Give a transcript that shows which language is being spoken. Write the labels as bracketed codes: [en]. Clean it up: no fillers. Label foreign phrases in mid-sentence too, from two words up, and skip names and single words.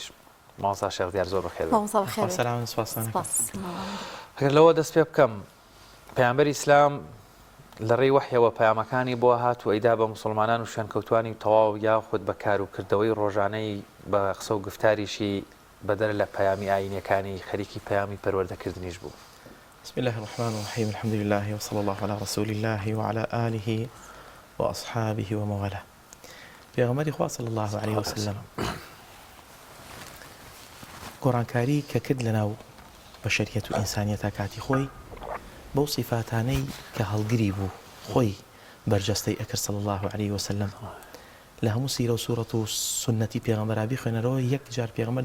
[ckb] مامۆستا شێخ دیار زۆر بەخێر. ئەگەر لەوە دەست پێ بکەم پەیامبەری ئیسلام لە ڕێی وحیەوە پەیامەکانی بۆ هات و ئەیدا بە مسلمانان و شوێنکەوتوانی تەواو یاخود بە کار و کردەوەی ڕۆژانەی بە قسە و گفتاریشی بەدەر لە پەیامی ئاینەکانی خەریکی پەیامی پەروەردەکردنیش بوو. [ar] بسم الله الرحمن الرحيم الحمد لله وصلى الله على رسول الله وعلى آله وأصحابه وموالاه. [ckb] پێغەمبەری خوا [ar] صلی الله عليه وسلم [ckb] گۆڕانکاری کە کرد لەناو بەشەریەت و ئینسانیەتە کاتی خۆی بەو صیفاتانەی کە هەڵگری بوو خۆی بەرجەستەی ئەکرد [ar] صلی الله عليه وسلم [ckb] لە هەموو سیرە و سوورەت و سنەتی پێغەمبەرا بیخوێنەرەوە یەک جار پێغەمبەر